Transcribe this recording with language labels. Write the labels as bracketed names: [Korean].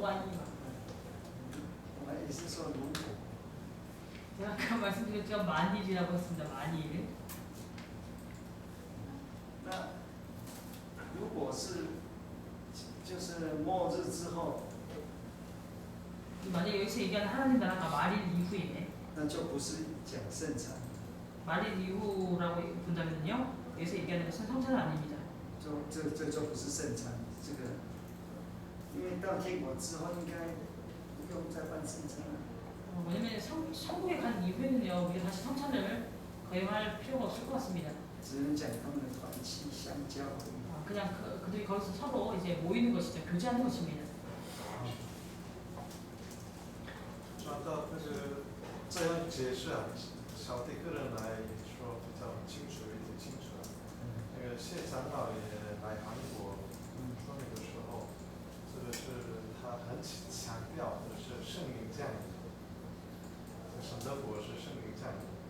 [Chinese] 万一嘛。我也是说如果。 [Korean] 제가 아까 말씀드렸죠. 만일이라고 했습니다. 만일. [Chinese] 那如果是就是末日之后， [Korean] 만약 여기서 얘기하는 하나님 나라가 말일 이후에 [Chinese] 那就不是讲圣餐， [Korean] 말일 이후라고 본다면요. 여기서 얘기하는 것은 성찬은 아닙니다. [Chinese] 这就不是圣餐。这个，因为到天国之后应该不用再办圣餐了。 [Korean] 왜냐면 천국에 간 이후에는요. 우리가 다시 성찬을 거행할 필요가 없을 것 같습니다. [Chinese] 只能讲他们的团契相交而已。 [Korean] 그냥 그들이 거기서 서로 이제 모이는 것이죠. 교제하는 것입니다. [Chinese] 说到这个这样解释啊，小弟个人来说比较清楚一点清楚啊。那个谢长老也来韩国说明的时候，这个是他很强调的是圣灵降临，神的国是圣灵降临。